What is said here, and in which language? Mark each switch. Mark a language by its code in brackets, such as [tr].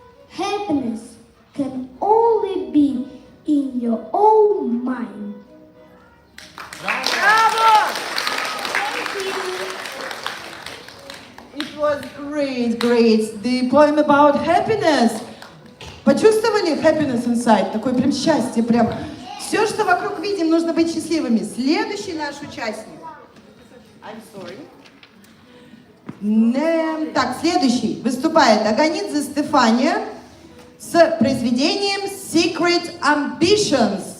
[en] Happiness can only be in your own mind. Bravo! Thank you. It was great, great. The poem about happiness. [ru] Почувствовали [en] happiness inside? [ru] Такое прям счастье, прям. Все, что вокруг видим, нужно быть счастливыми. Следующий наш участник. [en] I'm sorry. [ru] Так, следующий выступает Аганидзе Стефания с произведением Secret Ambitions.